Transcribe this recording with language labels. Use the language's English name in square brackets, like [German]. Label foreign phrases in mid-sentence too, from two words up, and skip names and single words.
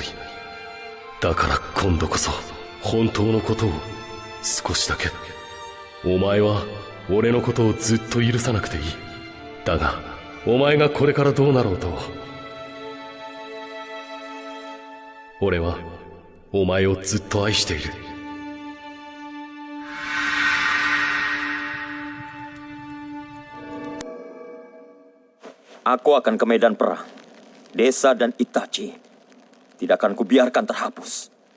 [Japanese] だから今度こそ本当のことを少しだけ。お前は俺のことをずっと許さなくていい。だがお前がこれからどうなろうと、俺はお前をずっと愛している。 [Indonesian] Aku akan ke medan perang. Desa dan Itachi tidak akan kubiarkan terhapus.